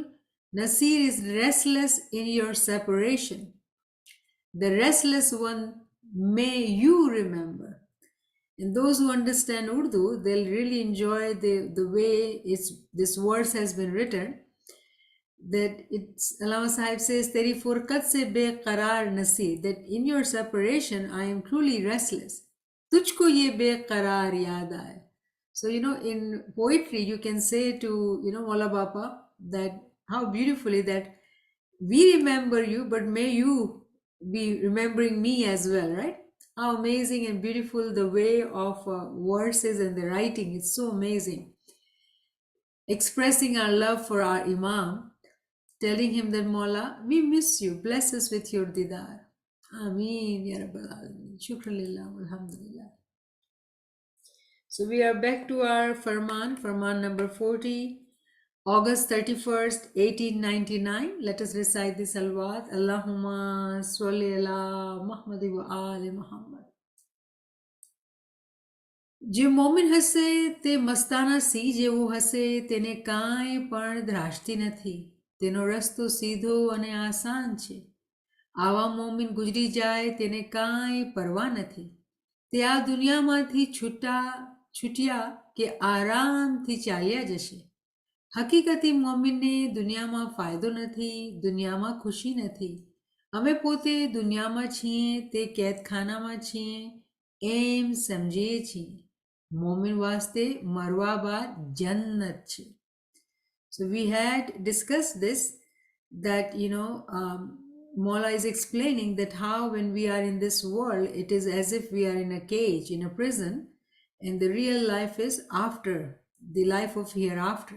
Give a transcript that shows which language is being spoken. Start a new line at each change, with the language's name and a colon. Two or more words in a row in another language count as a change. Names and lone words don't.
English: Nasir is restless in your separation. The restless one, may you remember. And those who understand Urdu, they'll really enjoy the way this verse has been written. That it's, Allama Sahib says,
Urdu: تیری فرقت سے بیقرار نسی,
English: that in your separation, I am truly restless.
Urdu: تجھ کو یہ بیقرار یاد آئے.
English: So, in poetry, you can say to, Maula Bapa, that how beautifully that we remember you, but may you be remembering me as well, right? How amazing and beautiful the way of verses and the writing. It's so amazing. Expressing our love for our Imam. telling him that Mawla, we miss you. Bless us with your didar.
Arabic: آمين، يا رب العالمين. شكرا لله، الحمد لله.
English: So we are back to our Farman number 40, August 31st, 1899. Let us recite the salawat.
Arabic: اللهم صل على محمد وآل محمد.
Gujarati: જે મોમિન હશે તે મસ્તાના સી જેવો હશે તેને કાંઈ પણ ધ્રાસતી નથી તેનો રસ્તો સીધો અને આસાન છે આવા મોમિન ગુજરી જાય તેને કાંઈ પરવા નથી તે આ દુનિયામાંથી છૂટ્યા કે આરામથી ચાલ્યા જશે હકીકતી મોમિનને દુનિયામાં ફાયદો નથી દુનિયામાં ખુશી નથી અમે પોતે દુનિયામાં છીએ તે કેદખાનામાં છીએ એમ સમજીએ છીએ મોમિન વાસ્તે મરવા બાદ જન્નત છે.
English: So we had discussed this, that Maula is explaining that how when we are in this world it is as if we are in a cage, in a prison, and the real life is after, the life of hereafter.